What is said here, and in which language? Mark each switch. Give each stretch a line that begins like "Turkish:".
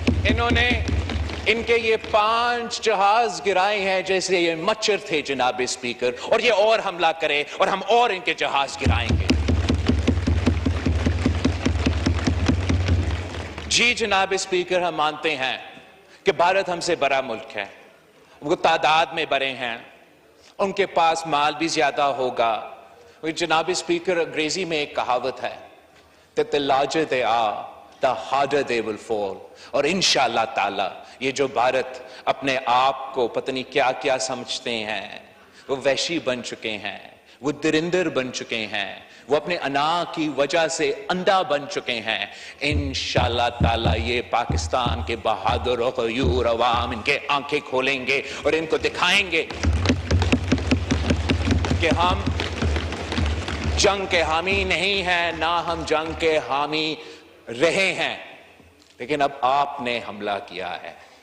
Hindi: इन्होंने इनके ये 5 जहाज गिराए हैं जैसे ये मच्छर थे जनाब स्पीकर, और ये और हमला करे और हम और इनके जहाज गिराएंगे। जी जनाब स्पीकर, हम मानते हैं कि भारत हमसे बड़ा मुल्क है, वो तादाद में बड़े हैं, उनके पास माल भी ज्यादा होगा। जनाब स्पीकर, अंग्रेजी में एक कहावत है
English: that the larger they are, the harder they will fall।
Hindi: और इंशाअल्लाह ताला ये जो भारत अपने आप को पता नहीं क्या क्या समझते हैं, वो वहशी बन चुके हैं, वो दरिंदर बन चुके हैं, वो अपने अना की वजह से अंधा बन चुके हैं। इंशाअल्लाह ताला ये पाकिस्तान के बहादुर और गयूर अवाम इनके आंखें खोलेंगे और इनको दिखाएंगे कि हम जंग के हामी नहीं हैं, ना हम जंग के हामी रहे हैं, लेकिन अब आपने हमला किया है।